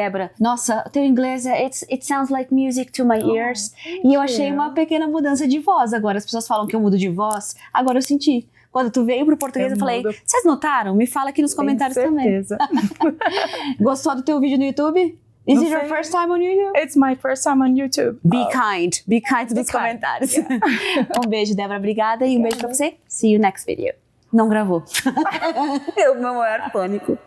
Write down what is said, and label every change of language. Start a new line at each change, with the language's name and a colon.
English: Débora,
Portuguese: nossa, teu inglês,
English: it sounds like music to my ears.
Portuguese: E eu achei uma pequena mudança de voz agora. As pessoas falam que eu mudo de voz, agora eu senti. Quando tu veio pro português, eu falei, vocês notaram? Me fala aqui nos comentários também. Gostou do teu vídeo no YouTube?
English: Is it your first time on YouTube? It's my first time on YouTube. Be kind
Portuguese: nos comentários.
English: Yeah.
Portuguese: Um beijo, Débora, obrigada, e um beijo pra você.
English: See you next video.
Portuguese: Não gravou. É o meu maior pânico.